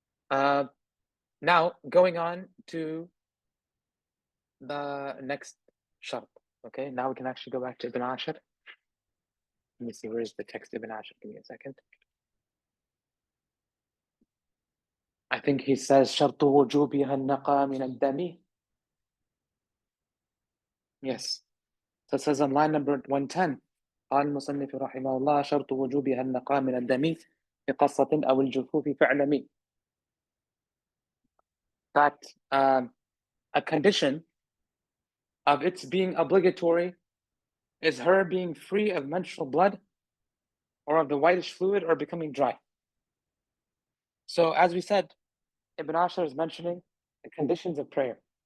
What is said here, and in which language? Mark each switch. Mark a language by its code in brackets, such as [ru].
[en] Now going on to the next shart. Okay, now we can actually go back to Ibn Ashir. Let me see, where is the text Ibn Ashir? Give me a second. I think he says [ar] شرط وجوبها النقاء من الدم. [en] Yes. So it says on line number 110, [ar] قال المصنف رحمه الله شرط وجوبها النقاء من الدم في قصة أو الجفوف فاعلمي. [en] That a condition of its being obligatory is her being free of menstrual blood or of the whitish fluid or becoming dry. So as we said, Ibn Ashir is mentioning the conditions of prayer.